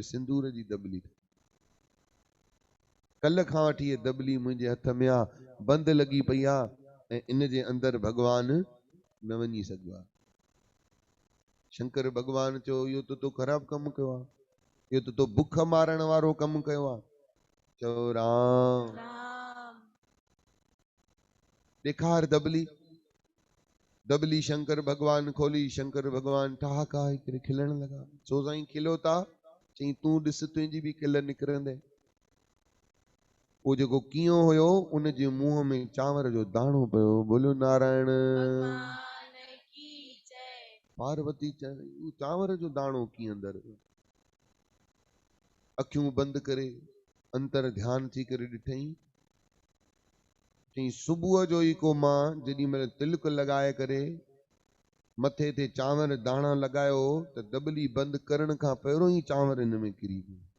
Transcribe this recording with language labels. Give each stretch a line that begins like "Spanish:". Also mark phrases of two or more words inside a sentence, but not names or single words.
Sindhi: सिंदूर जी दबली, कल खां वठी इहा दबली मुंहिंजे हथ में आहे, बंदि लॻी पई आहे ऐं इन जे अंदरि भगवान न वञी सघियो आहे। शंकर भगवान चयो इहो त तो ख़राबु कमु कयो आहे, इहो त तो बुख मारण वारो कमु कयो आहे। चयो राम ॾेखार दबली। दबली शंकर भगवान खोली, शंकर भगवान ठहाका करे खिलण लगा। छो साईं खिलो था? चई तूं ॾिस तुंहिंजी बि खिल निकिरंदे। वो जेको कीओं हुयो उन जे मुंह में चांवर जो दाणो पियो। बोलो नारायण पार्वती चई चांवर जो दाणो कीअं अंदरि? अखियूं बंदि करे अंतर ध्यान थी करे ॾिठई। चई सुबुह जो ई को मां जेॾी महिल तिलक लॻाए करे मथे ते चांवर दाणा लॻायो त दबली बंदि करण खां पहिरियों ई चांवर हिन में किरी पियो।